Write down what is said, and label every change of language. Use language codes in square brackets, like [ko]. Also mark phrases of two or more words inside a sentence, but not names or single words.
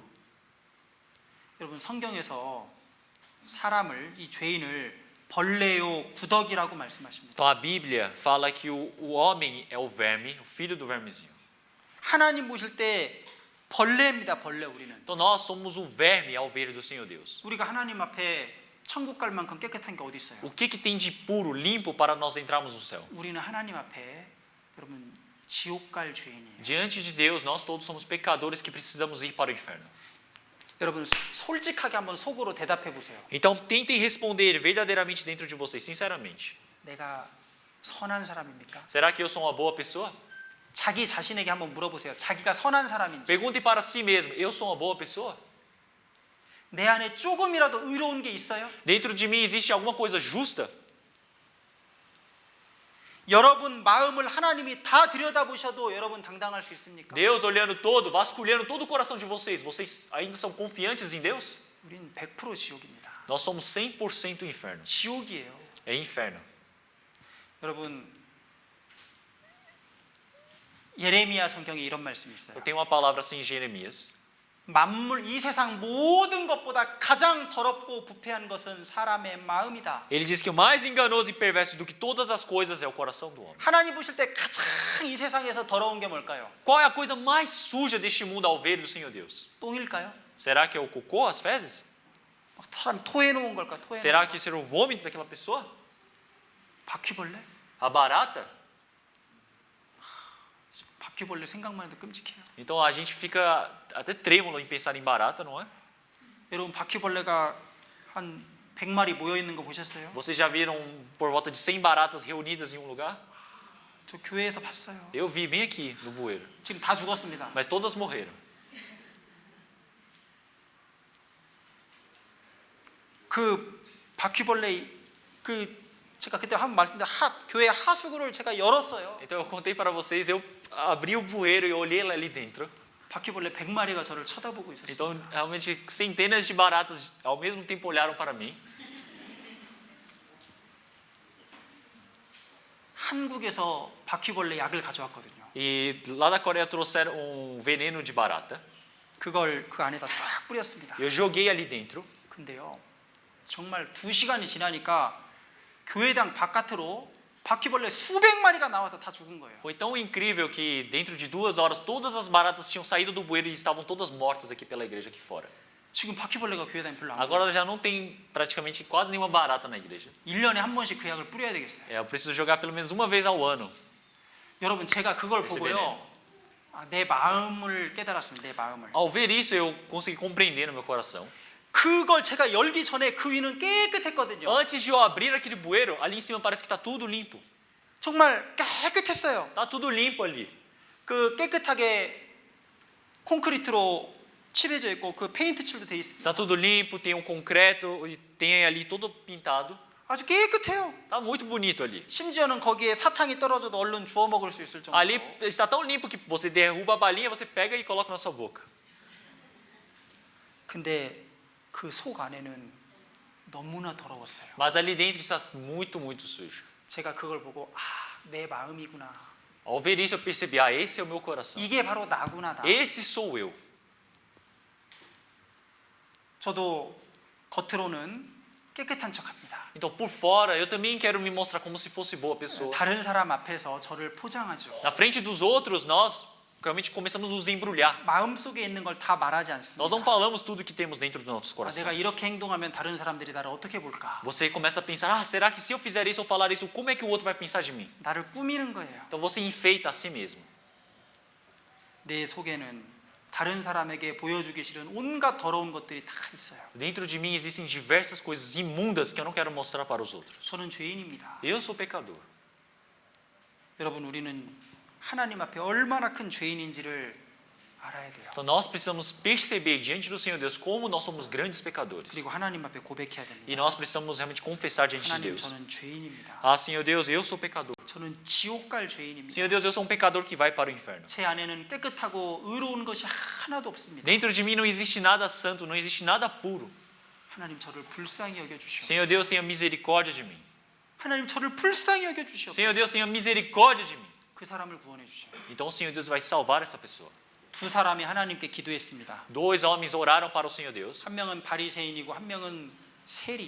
[ko] 여러분 성경에서 사람을 이 죄인을 벌레요 구더기라고 말씀하십니다. [pt] Então a Bíblia fala que o homem é o verme, o filho do vermezinho. [ko] 하나님 보실 때 벌레입니다. 벌레 우리는. [pt] Então nós somos o verme ao ver do Senhor Deus. [ko] 우리가 하나님 앞에 천국 갈 만큼 깨끗한 게 어디 있어요? [pt] O que tem de puro, limpo para nós entrarmos no céu? [ko] 우리는 하나님 앞에 여러분 지옥 갈 죄인이에요. [pt] Diante de Deus, nós todos somos pecadores que precisamos ir para o inferno. [ko] 여러분 솔직하게 한번 속으로 대답해 보세요. [pt] Então tentem responder verdadeiramente dentro de vocês, sinceramente. [ko] 내가 선한 사람입니까? [pt] Será que eu sou uma boa pessoa? [ko] 자기 자신에게 한번 물어보세요. 자기가 선한 사람인지. [pt] Perguntem para si mesmo, eu sou uma boa pessoa? [ko] 내 안에 조금이라도 의로운 게 있어요? [pt] Dentro de mim existe alguma coisa justa? [ko] 여러분 마음을 하나님이 다 들여다보셔도 여러분 당당할 수 있습니까? [pt] Deus olhando todo, vasculhando todo o coração de vocês, vocês ainda são confiantes em Deus? [ko] 우린 100% 지옥입니다. [pt] Nós somos 100% inferno. [ko] 지옥이에요. [pt] É inferno. [ko] 여러분 예레미야 성경에 이런 말씀이 있어요. [pt] Eu tenho uma palavra assim em Jeremias. [ko] 만물 이 세상 모든 것보다 가장 더럽고 부패한 것은 사람의 마음이다. [pt] Ele diz que o mais enganoso e perverso do que todas as coisas é o coração do homem. [ko] 하나님 보실 때 가장 이 세상에서 더러운 게 뭘까요? [pt] Qual é a coisa mais suja deste mundo ao ver do Senhor Deus? [ko] 똥일까요? [pt] Será que é o cocô, as fezes? [ko] 막 사람 토해 놓은 걸까? 토해 [pt] Será [ko] 놓은 [pt] que será o vômito daquela pessoa? [ko] 바퀴벌레? [pt] A barata? [ko] 바퀴벌레 생각만 해도 끔찍해요. [pt] Então a gente fica até trêmulo em pensar em barata, não é? [ko] 여러분 바퀴벌레가 한 100마리 모여 있는 거 보셨어요? [pt] Vocês já viram por volta de 100 baratas reunidas em um lugar? [ko] 저 교회에서 봤어요. [pt] Eu vi bem aqui no bueiro, [ko] 지금 다 죽었습니다. [pt] mas todas morreram. [ko] 그 바퀴벌레 제가 그때 한 번 말씀드린 교회 하수구를 제가 열었어요. [pt] Então eu contei para vocês, eu abri o bueiro e olhei lá ali dentro. [ko] 바퀴벌레 100마리가 저를 쳐다보고 있었어요. [pt] Então realmente centenas de baratas ao mesmo tempo olharam para mim. [ko] 한국에서 바퀴벌레 약을 가져왔거든요. [pt] E lá da Coreia trouxeram um veneno de barata. [ko] 그걸 그 안에다 쫙 뿌렸습니다. [pt] Eu joguei ali dentro. [ko] 근데요, 정말 2시간이 지나니까 교회당 바깥으로 바퀴벌레 수백 마리가 나와서 다 죽은 거예요. [pt] Foi tão incrível que dentro de 2 horas todas as baratas tinham saído do bueiro e estavam todas mortas aqui pela igreja aqui fora. [ko] 지금 바퀴벌레가 교회당에 별로 안 보여요. [pt] Agora já não tem praticamente quase nenhuma barata na igreja. [ko] 1년에 한 번씩 그 약을 뿌려야 되겠어요. [pt] Eu preciso jogar pelo menos uma vez ao ano. [ko] 여러분 제가 그걸 [pt] esse [ko] 보고요, 내 마음을 깨달았습니다. 내 마음을. [pt] Ao ver isso eu consegui compreender no meu coração. [ko] 그걸 제가 열기 전에 그 위는 깨끗했거든요. [pt] Antes de eu abrir aquele bueiro, ali em cima parece que está tudo limpo. [ko] 정말 깨끗했어요. [pt] Tá tudo limpo ali. [ko] 그 깨끗하게 콘크리트로 칠해져 있고 그 페인트 칠도 돼 있습니다. [pt] Está tudo limpo, tem um concreto e tem ali todo pintado. [ko] 아주 깨끗해요. [pt] Tá muito bonito ali. [ko] 심지어는 거기에 사탕이 떨어져도 얼른 주워 먹을 수 있을 정도로. [pt] Ali está tão limpo que você derruba a balinha, você pega e coloca na sua boca. [ko] 근데 그 속 안에는 너무나 더러웠어요. [pt] Mas ali dentro está muito, muito sujo. [ko] 제가 그걸 보고 내 마음이구나. [pt] Ao ver isso eu percebi, esse é o meu coração. [ko] 이게 바로 나구나 나. [pt] Esse sou eu. [ko] 저도 겉으로는 깨끗한 척합니다. [pt] Então por fora eu também quero me mostrar como se fosse boa pessoa. [ko] 다른 사람 앞에서 저를 포장하죠. [pt] Na frente dos outros nós realmente começamos a nos embrulhar. [ko] 마음속에 있는 걸 다 말하지 [pt] Nós não [ko] 않습니다. [pt] falamos tudo que temos dentro do nosso [ko] 내가 [pt] coração. [ko] 이렇게 행동하면 다른 사람들이 나를 어떻게 볼까? [pt] Você começa a pensar, será que se eu fizer isso ou falar isso, como é que o outro vai pensar de mim? [ko] 나를 꾸미는 거예요. [pt] Então você enfeita a si mesmo. [ko] 내 속에는 다른 사람에게 보여주기 싫은 온갖 더러운 것들이 다 있어요. [pt] Dentro de mim existem diversas coisas imundas que eu não quero mostrar para os outros. [ko] 저는 죄인입니다. [pt] Eu sou pecador. [ko] 여러분 우리는 하나님 앞에 얼마나 큰 죄인인지를 알아야 돼요. [pt] Então nós precisamos perceber diante do Senhor Deus como nós somos grandes pecadores. [ko] 그리고 하나님 앞에 고백해야 [pt] E [ko] 됩니다. [pt] nós precisamos realmente confessar diante de [ko] 하나님, [pt] Deus. [ko] 저는 죄인입니다. [pt] Ah, Senhor Deus, eu sou pecador. [ko] 저는 지옥 갈 죄인입니다. [pt] Senhor Deus, eu sou um pecador que vai para o inferno. [ko] 제 안에는 깨끗하고 의로운 것이 하나도 없습니다. [pt] Dentro de mim não existe nada santo, não existe nada puro. [ko] 하나님, 저를 불쌍히 여겨 주시옵소서. [pt] Senhor Deus, tenha misericórdia de mim. [ko] 하나님, 저를 불쌍히 여겨 주시옵소서. [pt] Senhor Deus, tenha misericórdia de mim. [ko] 그 사람을 구원해 주셔요. [pt] Então o Senhor Deus vai salvar essa pessoa. [ko] 두 사람이 하나님께 기도했습니다. [pt] Dois homens oraram para o Senhor Deus. [ko] 한 명은 바리새인이고 한 명은 세리.